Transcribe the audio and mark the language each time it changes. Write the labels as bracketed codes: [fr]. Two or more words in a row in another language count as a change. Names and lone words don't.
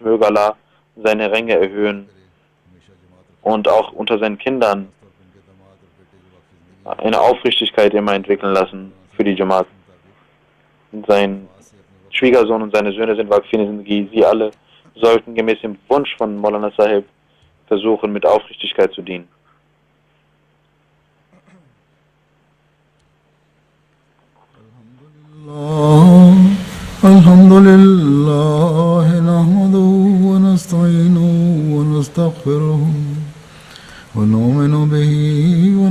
[de] Möge Allah seine Ränge erhöhen und auch unter seinen Kindern eine Aufrichtigkeit immer entwickeln lassen für die Jamaat. Sein Schwiegersohn und seine Söhne sind [ur] وقفِ زندگی. [de] Sie alle sollten gemäß dem Wunsch von Maulana Sahib versuchen, mit Aufrichtigkeit zu dienen. [ar] الحمد لله، نحمده ونستعينه ونستغفره ونؤمن به و